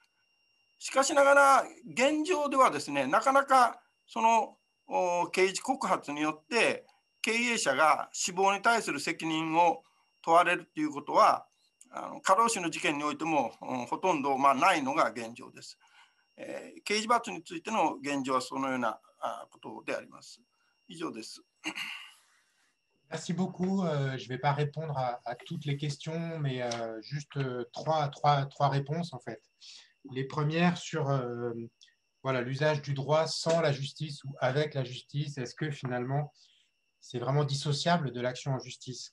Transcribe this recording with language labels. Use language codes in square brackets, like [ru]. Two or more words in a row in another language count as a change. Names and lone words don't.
[ja] しかしながら現状ではですね、なかなかその刑事告発によって経営者が死亡に対する責任を問われるということは、過労死の事件においてもほとんどないのが現状です。刑事罰についての現状はそのようなことであります。以上です。 [fr] Merci beaucoup. Je ne vais pas répondre à toutes les questions, mais juste trois réponses en fait. Les premières sur voilà, l'usage du droit sans la justice ou avec la justice. Est-ce que finalement c'est vraiment dissociable de l'action en justice?